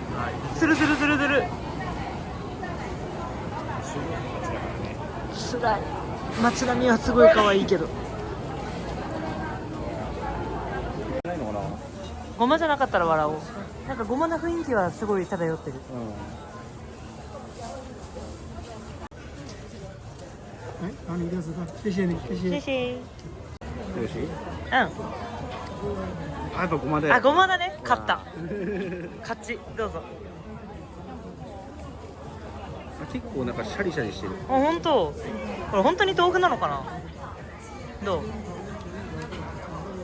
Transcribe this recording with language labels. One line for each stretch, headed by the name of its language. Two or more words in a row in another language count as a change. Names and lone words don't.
Japanese: するするするする。つらい。街並みはすごい可愛いけど。ないのかな。ごまじゃなかったら笑おう。なんかごまな雰囲気はすごい漂ってる。
Chinese: 哎，好，你就是说，谢谢你，谢谢。谢谢。
Japanese: よろしい？うん。あ、やっぱごまで。あ、ごまだね。勝った。勝ち。どうぞ。結構なんかシャリシャリしてる。あ、本当。これ本当に豆腐なのかな。どう？